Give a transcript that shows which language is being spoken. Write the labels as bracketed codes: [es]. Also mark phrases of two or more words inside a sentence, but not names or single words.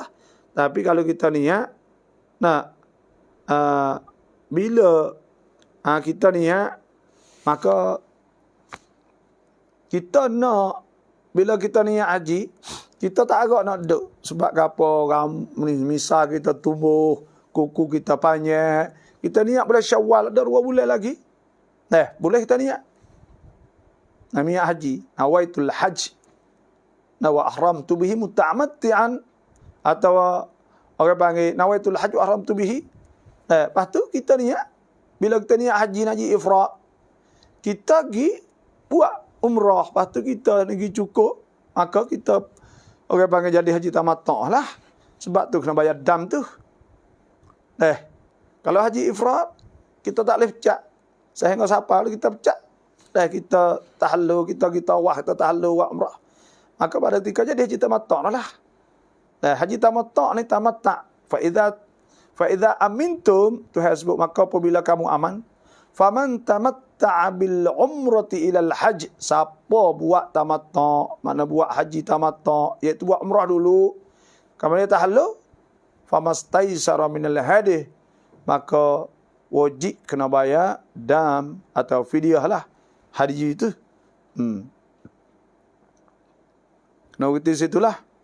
[ms] Tapi kalau kita niat bila kita niat, maka kita nak bila kita niat haji, kita tak agak nak duduk. Sebab apa? Misal kita tumbuh, kuku kita panjang, kita niat bulan Syawal ada 2 bulan lagi. Boleh kita niat. Niat haji, [ar] نويت الحج. وأحرمت به متمتعا, [ms] atau orang panggil [ar] نويت الحج وأحرمت به. [ms] Lepas tu kita niat, bila kita niat haji ifrad, kita pergi buat umrah, lepas tu kita pergi cukup, maka kita orang panggil jadi haji tamattu' lah. Sebab tu kena bayar dam tu. Kalau haji ifrad, kita tak boleh pecah. Sehingga siapa kita pecah. Kita tahallul, kita tawaf, kita tahallul buat umrah. Maka pada ketika jadi haji tamattu' lah. Haji tamattu' ni tamatta'. [ar] فإذا أمنتم, [ms] Tuhan sebut, maka apabila kamu aman, [ar] فمن تمتع بالعمرة إلى الحج, [ms] siapa buat tamattu', makna buat haji tamattu', iaitu buat umrah dulu, kemudian tahallul, [ar] فما استيسر من الهدي, [ms] maka wajib kena bayar dam atau fidyah lah haji itu. Kena berhenti situlah.